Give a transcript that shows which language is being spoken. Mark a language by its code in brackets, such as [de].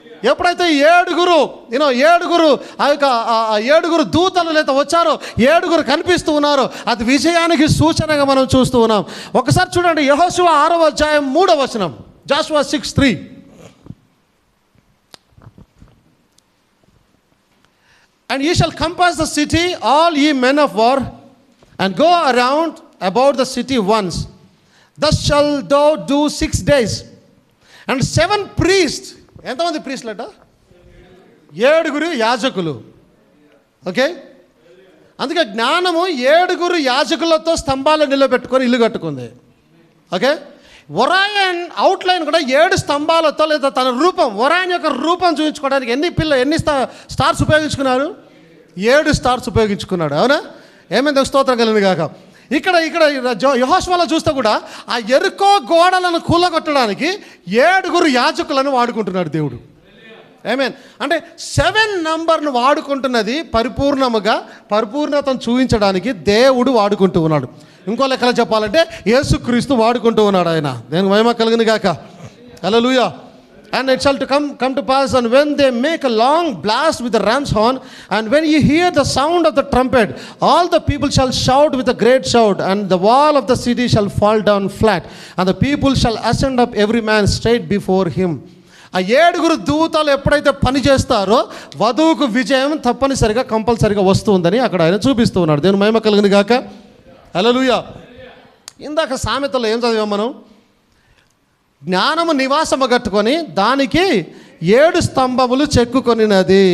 [te] ఎప్పుడైతే ఏడుగురు ఆ యొక్క ఏడుగురు దూతలు లేదా వచ్చారో, ఏడుగురు కనిపిస్తూ ఉన్నారు, అది విజయానికి సూచనగా మనం చూస్తూ ఉన్నాం. ఒకసారి చూడండి, యెహోషువ 6వ అధ్యాయం 3వ వచనం, Jashuva 6:3. [en] And ye shall compass the city, all ye men of war, and go around about the city once. Thus shall thou do 6 days. And 7 priests, [te] ఎంతమంది ప్రీస్టులట? 7 యాజకులు. ఓకే, అందుకే జ్ఞానము 7 యాజకులతో స్తంభాలు నిలబెట్టుకొని ఇల్లు కట్టుకుంది. ఓకే, ఒరాయన్ అవుట్లైన్ కూడా 7 స్తంభాలతో లేదా తన రూపం, ఒరాయన్ యొక్క రూపం చూపించుకోవడానికి ఎన్ని స్టార్స్ ఉపయోగించుకున్నారు? 7 స్టార్స్ ఉపయోగించుకున్నాడు. అవునా? ఏమైంది? స్తోత్రం కలిగింది కాక. ఇక్కడ యెహోషువలో చూస్తే కూడా ఆ యెరికో గోడలను కూలగొట్టడానికి 7 యాజకులను వాడుకుంటున్నాడు దేవుడు. ఆమేన్. అంటే 7 నంబర్ను వాడుకుంటున్నది పరిపూర్ణతను చూపించడానికి దేవుడు వాడుకుంటూ ఉన్నాడు. ఇంకో లెక్కలో చెప్పాలంటే యేసుక్రీస్తు వాడుకుంటూ ఉన్నాడు ఆయన. దేనికి మహిమ కలుగును గాక. హల్లెలూయా. [en] And it shall come to pass, and when they make a long blast with the ram's horn, and when ye hear the sound of the trumpet, all the people shall shout with a great shout, and the wall of the city shall fall down flat, and the people shall ascend up every man straight before him. [te] ఆ 7 దూతలు ఎప్పుడైతే పని చేస్తారో వధువుకు విజయం తప్పనిసరిగా కంపల్సరిగా వస్తుందని అక్కడ ఆయన చూపిస్తూ ఉన్నాడు. దేవుని మహిమ కలుగును గాక. హల్లెలూయా. ఇందాక సామెతలో ఏం చదివాం మనం? జ్ఞానము నివాసము కట్టుకొని దానికి 7 స్తంభములు చెక్కుకొనినది.